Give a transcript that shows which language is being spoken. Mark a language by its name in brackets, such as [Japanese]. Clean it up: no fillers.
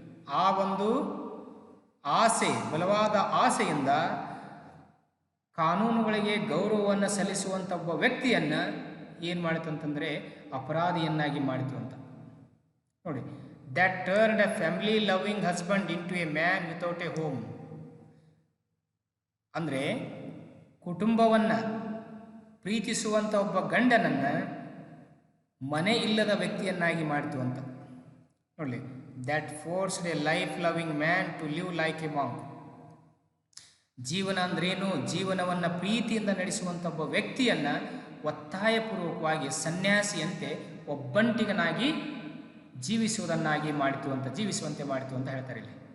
[Kannada] ಆ ಒಂದು ಆಸೆ, ಬಲವಾದ ಆಸೆಯಿಂದ ಕಾನೂನುಗಳಿಗೆ ಗೌರವವನ್ನು ಸಲ್ಲಿಸುವಂಥ ಒಬ್ಬ ವ್ಯಕ್ತಿಯನ್ನು ಏನು ಮಾಡಿತು ಅಂತಂದರೆ ಅಪರಾಧಿಯನ್ನಾಗಿ ಮಾಡಿತು ಅಂತ ನೋಡಿ. [English] that turned a family loving husband into a man without a home. [Kannada] ಅಂದರೆ ಕುಟುಂಬವನ್ನು ಪ್ರೀತಿಸುವಂಥ ಒಬ್ಬ ಗಂಡನನ್ನು ಮನೆ ಇಲ್ಲದ ವ್ಯಕ್ತಿಯನ್ನಾಗಿ ಮಾಡಿತು ಅಂತ ನೋಡಿ. [English] that forced a life loving man to live like a monk. [Kannada] ಜೀವನ ಅಂದ್ರೇನು, ಜೀವನವನ್ನು ಪ್ರೀತಿಯಿಂದ ನಡೆಸುವಂಥ ಒಬ್ಬ ವ್ಯಕ್ತಿಯನ್ನು ಒತ್ತಾಯಪೂರ್ವಕವಾಗಿ ಸನ್ಯಾಸಿಯಂತೆ ಒಬ್ಬಂಟಿಗನಾಗಿ ಜೀವಿಸುವಂತೆ ಮಾಡಿತು ಅಂತ ಹೇಳ್ತಾರೆ ಇಲ್ಲಿ.